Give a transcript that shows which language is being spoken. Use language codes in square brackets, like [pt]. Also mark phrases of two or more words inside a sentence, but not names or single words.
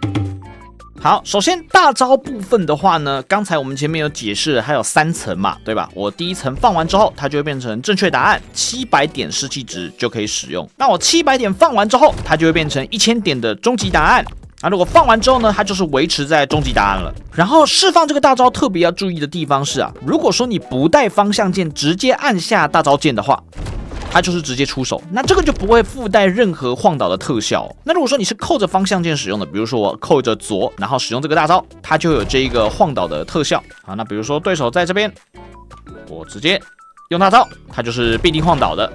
[zh] 好，首先大招部分的話呢，剛才我們前面有解釋了，還有3層嘛，对吧？我第一層放完之後，它就會變成正確答案，700點士氣值就可以使用。那我700點放完之後，它就會變成1000點的終極答案。如果放完之後呢，它就是維持在終極答案了。然後釋放這個大招特別要注意的地方是如果說你不帶方向鍵，直接按下大招鍵的話，它就是直接出手，那這個就不會附帶任何晃倒的特效。那如果说你是扣着方向鍵使用的，比如說我扣着左，然後使用這個大招，它就有這一個晃倒的特效。好，那比如說对手在這邊，我直接用大招，它就是必定晃倒的。